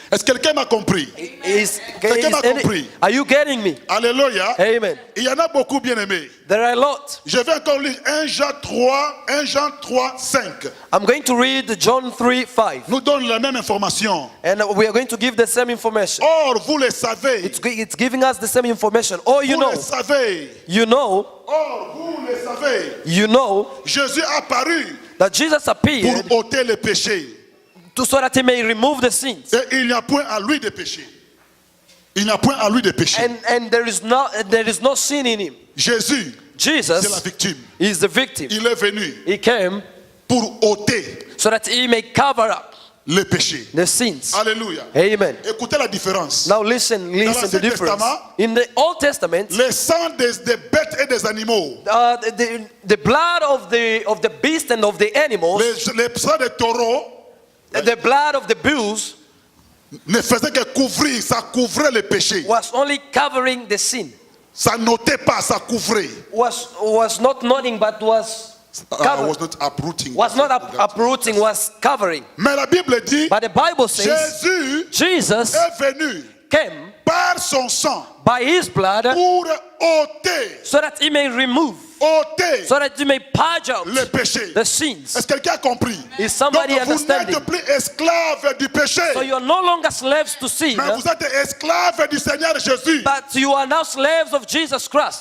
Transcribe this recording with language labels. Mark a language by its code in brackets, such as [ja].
[fr] Est-ce que quelqu'un m'a compris? Quelqu'un m'a compris? [en] Are you getting me? [fr] Alléluia. [en] Amen. [fr] Il y en a beaucoup, bien aimés. [en] There are a lot. [fr] Je vais encore lire 1 Jean 3, 5. [en] I'm going to read John 3:5. [fr] Nous donne la même information. [en] And we are going to give the same information. [fr] Or, vous le savez. [en] It's giving us the same information. Oh, you [fr] Vous [en] know. [fr] le savez. [en] You know. [fr] Or, vous le savez. [en] You know [fr] Jésus apparut [en] that Jesus appeared [fr] pour ôter les péchés. [en] so that he may remove the sins. [fr] Et il n'y a point à lui de péché. Il n'y a point à lui de péché. [en] And there is no sin in him. [fr] Jésus, c'est la [en] Jesus [fr] victime. [en] is the victim. [fr] Il est venu [en] He came [fr] pour ôter [en] so that he may cover up [fr] les péchés. [en] the sins. [fr] Alléluia. [en] Amen. [fr] Écoutez la différence. [en] Now listen the [fr] l'Ancien [en] difference. [fr] Testament, [en] In the Old Testament, [fr] Les sangs des bêtes et des animaux, [en] the blood of the beast and of the animals, [fr] les sangs des taureaux [en] the blood of the bulls [fr] ne faisaient que couvrir, ça couvrait les péchés. [en] was only covering the sin. [fr] Ça n'ôtait pas, ça couvrait. [en] Was not nodding but was I covered. was not uprooting. Was not uprooting, was covering. [fr] Mais la Bible dit, [en] But the Bible says [fr] Jésus [en] Jesus [fr] est venu [en] came [fr] par son sang [en] by his blood [fr] pour ôter, [en] so that he may remove, so that he may purge out [fr] les péchés. [en] the sins. [fr] Est-ce que quelqu'un a compris? [en] Is somebody [fr] Donc vous [en] understanding? [fr] n'êtes plus esclave du péché, [en] So you are no longer slaves to sin, [fr] mais vous êtes esclave du Seigneur Jésus. [en] but you are now slaves of Jesus Christ.